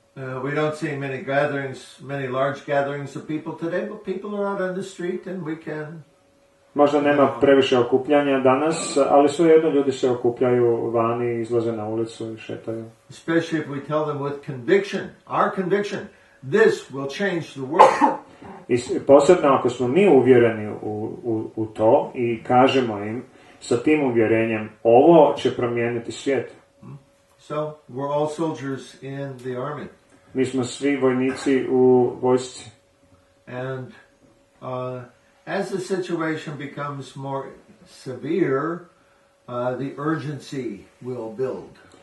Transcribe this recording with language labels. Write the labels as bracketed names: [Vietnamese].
[English] We don't see many gatherings, many large gatherings of people today, but people are out on the street and we can... [Croatian] Možda nema previše okupljanja danas, ali svejedno ljudi se okupljaju vani, izlaze na ulicu i šetaju. [English] Especially if we tell them with conviction, our conviction, this will change the world. [Croatian] I posebno ako smo mi uvjereni u to i kažemo im sa tim uvjerenjem, ovo će promijeniti svijet. [English] So, we're all soldiers in the army. [Croatian] Mi smo svi vojnici u vojsci. [English] And as the situation becomes more severe, the urgency will build.